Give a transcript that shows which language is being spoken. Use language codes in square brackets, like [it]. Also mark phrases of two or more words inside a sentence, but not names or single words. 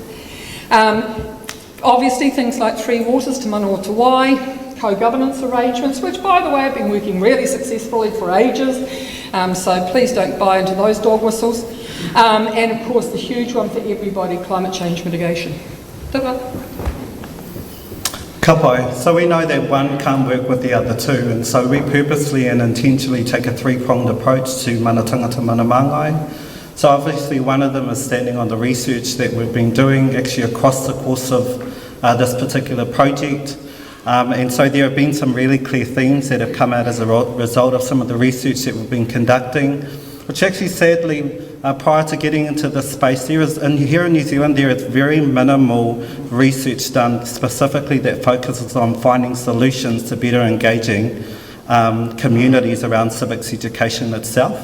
[en] Obviously things like Three Waters, Te Manawa Te Wai, co-governance arrangements, which by the way have been working really successfully for ages, so please don't buy into those dog whistles. And of course the huge one for everybody, climate change mitigation. [mi] Ka pai. [en] So we know that one can't work with the other two, and so we purposely and intentionally take a three-pronged approach to mana tangata mana māngai. So obviously one of them is standing on the research that we've been doing actually across the course of this particular project. And so there have been some really clear themes that have come out as a result of some of the research that we've been conducting, which actually sadly, prior to getting into this space, here in New Zealand there is very minimal research done specifically that focuses on finding solutions to better engaging communities around civics education itself.